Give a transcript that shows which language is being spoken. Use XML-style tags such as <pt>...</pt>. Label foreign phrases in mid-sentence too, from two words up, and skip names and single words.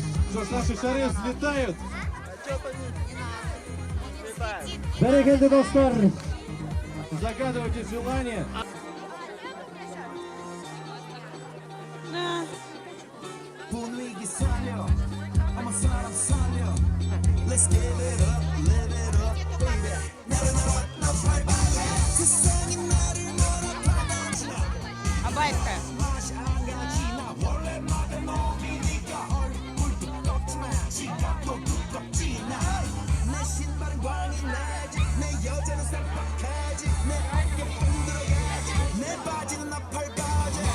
<ru>Что ж, наши шары взлетают.</ru> <kk>Бәрекелді достар.</kk> <ru>Загадывайте желание.</ru> <ko>분위기 살려 한번 사람 살려</ko> <en>Let's give it up, live it up, baby</en> <ko>나를 나 밟아야 세상이 나를 몰아가지 Абайка. 맛이 안 가지 나 원래 말은 놈이니까 얼굴도 꺾지마 지갑도 두껍지 나내 신발은 광이 나지 내 여자는 쌈박하지 내 어깨 뽕 들어가지 내 바지는 나팔 바지</ko>